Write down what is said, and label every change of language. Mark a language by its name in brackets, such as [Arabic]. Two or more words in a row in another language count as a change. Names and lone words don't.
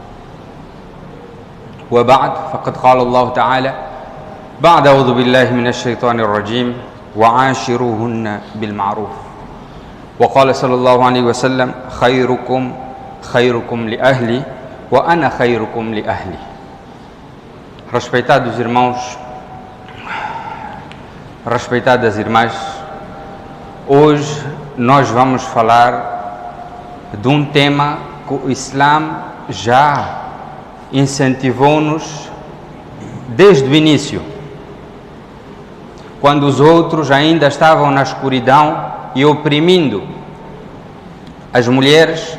[Arabic] وبعد فقد قال الله تعالى بعد أعوذ بالله من الشيطان الرجيم وعاشروهن بالمعروف وقال صلى الله عليه وسلم خيركم لأهلي وأنا خيركم لأهلي. [Portuguese] Respeitados irmãos, respeitadas irmãs, hoje nós vamos falar de um tema que o Islã já incentivou-nos desde o início, quando os outros ainda estavam na escuridão e oprimindo as mulheres.